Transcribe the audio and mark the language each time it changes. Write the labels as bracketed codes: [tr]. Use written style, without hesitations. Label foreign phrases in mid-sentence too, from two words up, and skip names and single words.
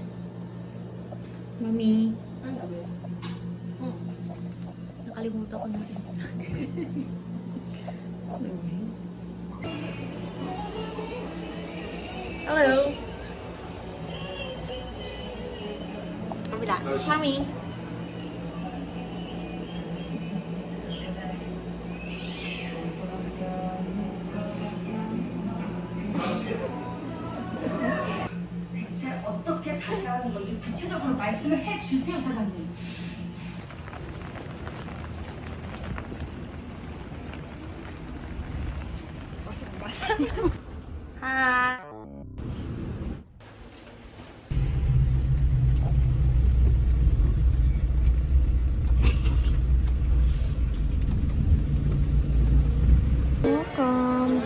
[tl] Mami. Nakalimutan ko na. Hello. Kabila. Mami. [ko] 대체 어떻게 다시 하는 건지 구체적으로 말씀을 해주세요, 사장님. Hi. Welcome.